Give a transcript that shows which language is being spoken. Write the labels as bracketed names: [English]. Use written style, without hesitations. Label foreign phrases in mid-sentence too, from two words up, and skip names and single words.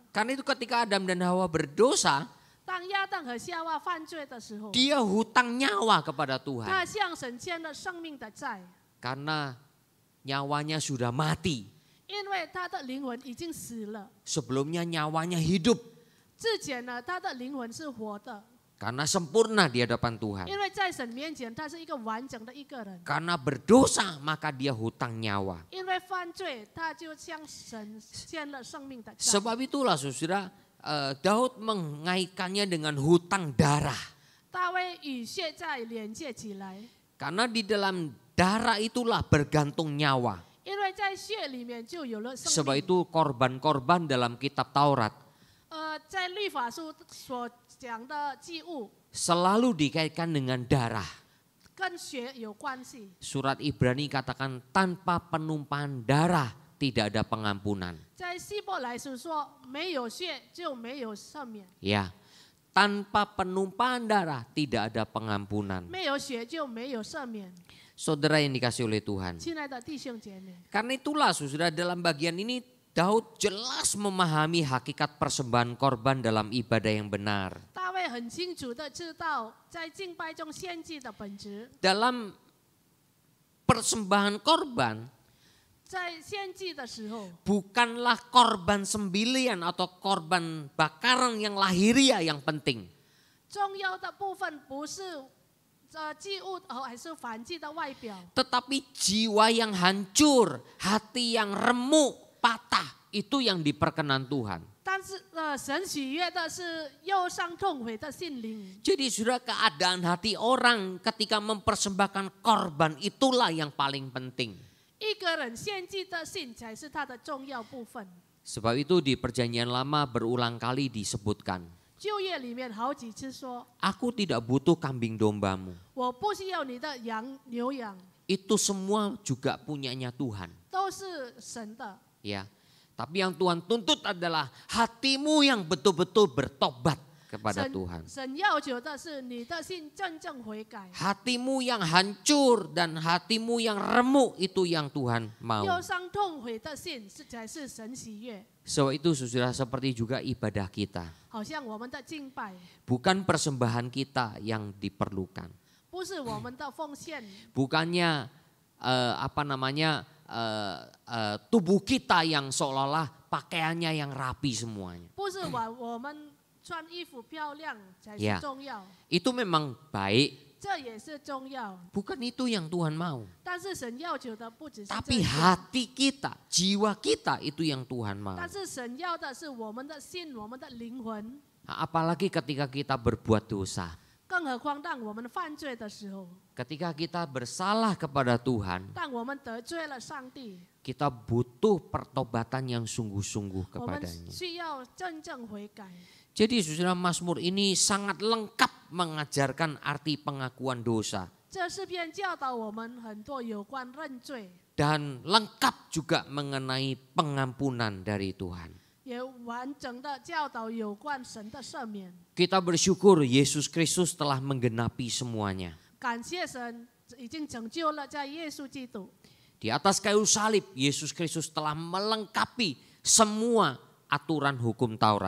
[Indonesian] Karena itu ketika Adam dan Hawa berdosa, [Chinese] 当亚当和夏娃犯罪的时候， [Indonesian] dia hutang nyawa kepada Tuhan. [Chinese] 他向神欠了生命的债， [Indonesian] Karena nyawanya sudah mati. [Chinese] 因为他的灵魂已经死了。 [Indonesian] Sebelumnya nyawanya hidup. [Chinese] 之前呢，他的灵魂是活的， [Indonesian] Karena sempurna di hadapan Tuhan. [Chinese] 因为在神面前他是一个完整的一个人。 [Indonesian] Karena berdosa maka dia hutang nyawa. [Chinese] 因为犯罪，他就向神欠了生命的债。 [Indonesian] Sebab itulah saudara, Daud mengaitkannya dengan hutang darah. [Chinese] 大卫与血债连接起来， [Indonesian] Karena di dalam darah itulah bergantung nyawa. [Chinese] 因为在血里面就有了生 [Indonesian] Sebab [Chinese] 命。 [Indonesian] itu korban-korban dalam kitab Taurat [Chinese] 在律法书所讲的祭物 [Indonesian] selalu dikaitkan dengan darah. [Chinese] 跟血有关系。 [Indonesian] Surat Ibrani katakan tanpa penumpahan darah tidak ada pengampunan. [Chinese] 在希伯来书说，没有血就没有赦免， [Indonesian] Ya, tanpa penumpahan darah tidak ada pengampunan. [Chinese] 没有血就没有赦免。 [Indonesian] Saudara yang dikasih oleh Tuhan. [Chinese] 亲爱的弟兄姐妹， [Indonesian] Karena itulah saudara dalam bagian ini Daud jelas memahami hakikat persembahan korban dalam ibadah yang benar. [Chinese] 大卫很清楚的知道，在敬拜中献祭的本质。 [Indonesian] Dalam persembahan korban [Chinese] 在献祭的时候， [Indonesian] bukanlah korban sembelian atau korban bakaran yang lahiriah yang penting. [Chinese] 重要的部分不是祭物还是燔祭的外表， [Indonesian] Tetapi jiwa yang hancur, hati yang remuk, patah, itu yang diperkenan Tuhan. [Chinese] 但是神喜悦的是忧伤痛悔的心灵。 [Indonesian] Jadi sudah keadaan hati orang ketika mempersembahkan korban itulah yang paling penting. [Chinese] 一个人献祭的心才是他的重要部分。 [Indonesian] Sebab itu di perjanjian lama berulang kali disebutkan, [Chinese] 旧约里面好几次说， [Indonesian] aku tidak butuh kambing dombamu. [Chinese] 我不需要你的牛羊， [Indonesian] Itu semua juga punyanya Tuhan. [Chinese] 都是神的。 [Indonesian] Ya, tapi yang Tuhan tuntut adalah hatimu yang betul-betul bertobat kepada Tuhan. [Chinese] 神要求的是你的心真正悔改， [Indonesian] Hatimu yang hancur dan hatimu yang remuk itu yang Tuhan mau. [Chinese] 忧伤痛悔的心才是神喜悦。 [Indonesian] Sebab itu saudara seperti juga ibadah kita. [Chinese] 好像我们的敬拜， [Indonesian] Bukan persembahan kita yang diperlukan. [Chinese] 不是我们的奉献， [Indonesian] Bukannya tubuh kita yang seolah-olah pakaiannya yang rapi semuanya. [Chinese] 不是我们穿衣服漂亮才是 [Indonesian] Ya. [Chinese] 重要， [Indonesian] Itu memang baik, [Chinese] 这也是重要。 [Indonesian] bukan itu yang Tuhan mau. [Chinese] 但是神要求的不只是这 [Indonesian] Tapi [Chinese] 些， [Indonesian] hati kita, jiwa kita itu yang Tuhan mau. [Chinese] 但是神要的是我们的心，我们的灵魂。 [Indonesian] Apalagi ketika kita berbuat dosa. [Chinese] 更何况当我们犯罪的时候， [Indonesian] Ketika kita bersalah kepada Tuhan, [Chinese] 当我们得罪了上帝， [Indonesian] kita butuh pertobatan yang sungguh-sungguh [Chinese] 我们 [Indonesian] kepadanya. [Chinese] 需要真正悔改。 [Indonesian] Jadi saudara, Mazmur ini sangat lengkap mengajarkan arti pengakuan dosa. [Chinese] 这诗篇教导我们很多有关认罪， [Indonesian] Dan lengkap juga mengenai pengampunan dari Tuhan. [Chinese] 也完整的教导有关神的赦免。 [Indonesian] Kita bersyukur Yesus Kristus telah menggenapi semuanya. [Chinese] 感谢神已经拯救了在耶稣基督， [Indonesian] Di atas kayu salib, Yesus Kristus telah melengkapi semua aturan hukum Taurat.